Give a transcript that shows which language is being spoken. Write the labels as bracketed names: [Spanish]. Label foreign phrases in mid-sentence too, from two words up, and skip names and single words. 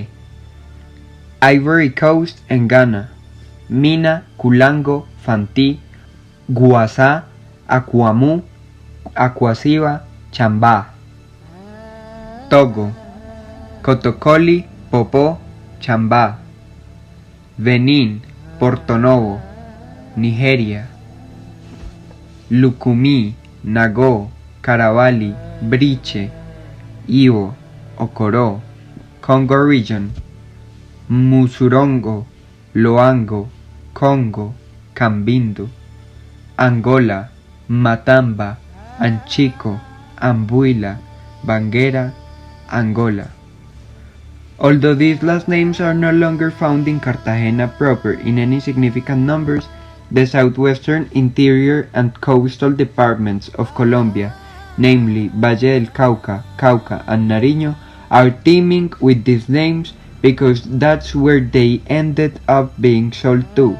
[English] Ivory Coast en Ghana, Mina, Kulango, Fantí, Guasá, Akuamu, Akuasiva, Chambá. Togo, Kotokoli, Popó, Chambá. Benín, Porto-Novo, Nigeria. Lukumi, Nagó, Caravali, Briche, Ivo, Okoro, Congo Region. Musurongo, Loango, Congo, Cambindo. Angola, Matamba, Anchico, Ambuila, Banguera, Angola. Although these last names are no longer found in Cartagena proper in any significant numbers, the southwestern, interior and coastal departments of Colombia, namely Valle del Cauca, Cauca and Nariño, are teeming with these names because that's where they ended up being sold to.